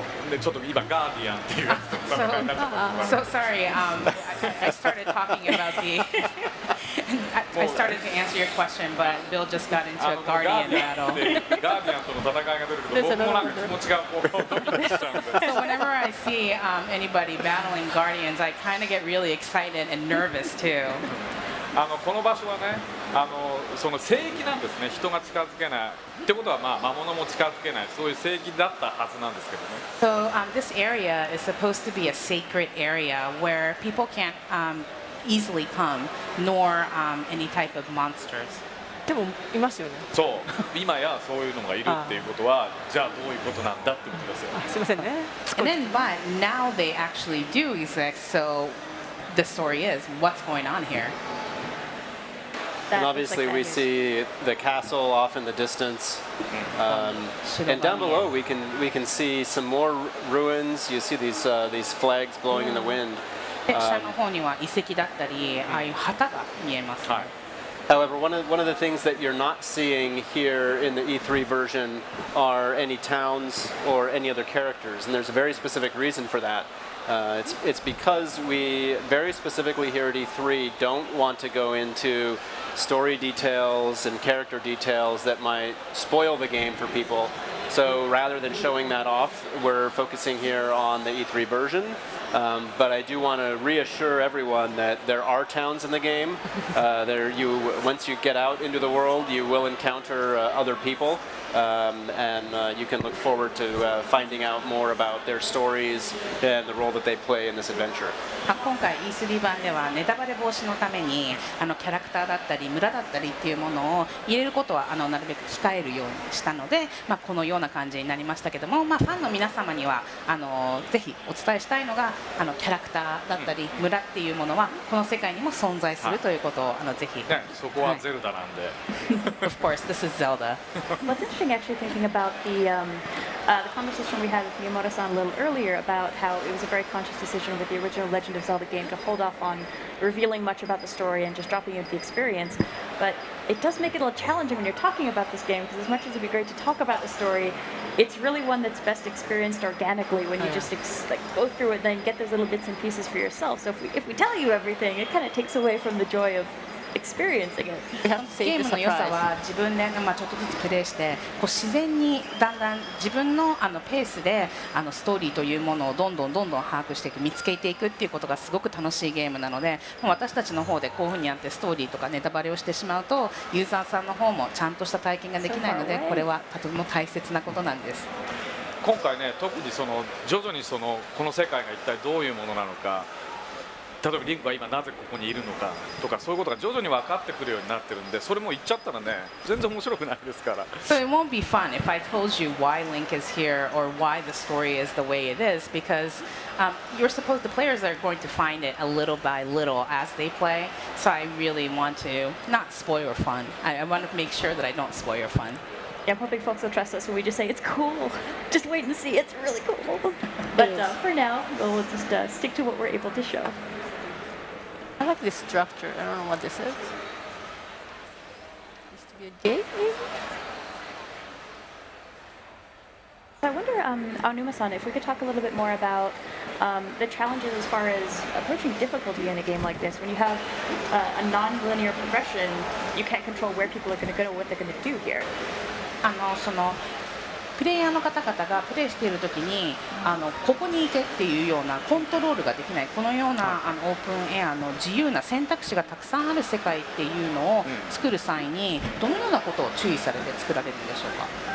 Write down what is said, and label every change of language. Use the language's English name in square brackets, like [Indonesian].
[Japanese] でちょっと今ガーディアンっていうやつと戦いになっちゃった。 [English] So sorry, I started talking about the. I started to answer your question, but Bill just got into a Guardian battle. [Japanese] ガーディアンとの戦いが出るけど、僕もなんか気持ちがこうドキドキしちゃうんで。 [English] So whenever I see anybody battling Guardians, I kind of get really excited and nervous too. [Japanese] この場所はね、その聖域なんですね。人が近づけない。ってことは魔物も近づけない。そういう聖域だったはずなんですけどね。 So this area is supposed to be a sacred area where people can't easily come, nor any type of monsters. でもいますよね。そう、今やそういうのがいるっていうことは、じゃあどういうことなんだってことですよ。すみませんね。 [English] And then, but now they actually do exist. So the story is what's going on here. And obviously we see the castle off in the distance, and down below we can see some more ruins. You see these flags blowing in the wind. 下の方には遺跡だったり、ああいう旗が見えます。 However, one of the things that you're not seeing here in the E3 version are any towns or any other characters, and there's a very specific reason for that. It's because we very specifically here at E3 don't want to go into story details and character details that might spoil the game for people. So rather than showing that off, we're focusing here on the E3 version. But I do want to reassure everyone that there are towns in the game. Once you get out into the world, you will encounter other people, and you can look forward to finding out more about their stories and the role that they play in this adventure. [Japanese] 今回 E3 版ではネタバレ防止のためにキャラクターだったり村だったりっていうものを入れることはなるべく控えるようにしたので、このような感じになりましたけども、ファンの皆様にはぜひお伝えしたいのがキャラクターだったり村っていうものはこの世界にも存在するということをぜひ。そこはゼルダなんで。 [English] Of course, this is Zelda. What's interesting, actually, thinking about the conversation we had with Miyamoto-san a little earlier about how it was a very conscious decision with the original Legend of Zelda game to hold off on revealing much about the story and just dropping into the experience. But it does make it a little challenging when you're talking about this game, because as much as it'd be great to talk about the story, it's really one that's best experienced organically when you just go through it and then get those little bits and pieces for yourself. So if we tell you everything, it kind of takes away from the joy of experiencing it. [Japanese] ゲームの良さは自分でちょっとずつプレイして自然にだんだん自分のペースでストーリーというものをどんどん把握していく、見つけていくっていうことがすごく楽しいゲームなので、私たちの方でこういうふうにやってストーリーとかネタバレをしてしまうとユーザーさんの方もちゃんとした体験ができないので、これはとても大切なことなんです。今回ね、特に徐々にこの世界が一体どういうものなのか、例えばリンクが今なぜここにいるのかとか、そういうことが徐々に分かってくるようになってるんで、それも言っちゃったらね、全然面白くないですから。 [English] So it won't be fun if I told you why Link is here or why the story is the way it is, because the players are going to find it a little by little as they play. So I really want to not spoil your fun. I want to make sure that I don't spoil your fun. Yeah, I'm hoping folks will trust us when we just say it's cool. Just wait and see, it's really cool. But for now, we'll just stick to what we're able to show. I like this structure. I don't know what this is. Used to be a gate, maybe? So I wonder, Aonuma-san, if we could talk a little bit more about the challenges as far as approaching difficulty in a game like this. When you have a non-linear progression, you can't control where people are going to go or what they're going to do here. [Japanese] そのプレイヤーの方々がプレイしているときにここに行けっていうようなコントロールができないこのようなオープンエアの自由な選択肢がたくさんある世界っていうのを作る際にどのようなことを注意されて作られるんでしょうか。